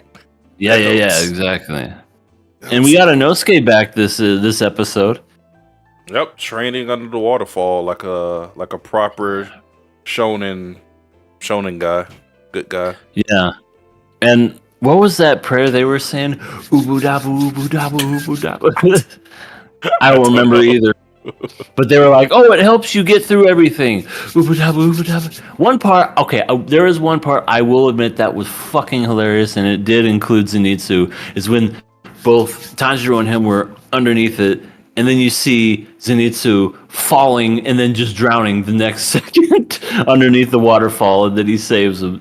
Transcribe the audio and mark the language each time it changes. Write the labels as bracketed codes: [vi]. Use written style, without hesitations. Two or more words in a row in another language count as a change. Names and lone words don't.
[en] Yeah, exactly. And we got Inosuke back this episode. Yep, training under the waterfall like a proper shonen guy, good guy. Yeah. And what was that prayer they were saying? Ubu dabu, ubu dabu, ubu dabu. I don't remember either. But they were like, "Oh, it helps you get through everything." Ubu dabu, ubu dabu. One part, okay, there is one part I will admit that was fucking hilarious, and it did include Zenitsu. Is when both Tanjiro and him were underneath it, and then you see Zenitsu falling and then just drowning the next second underneath the waterfall, and then he saves him.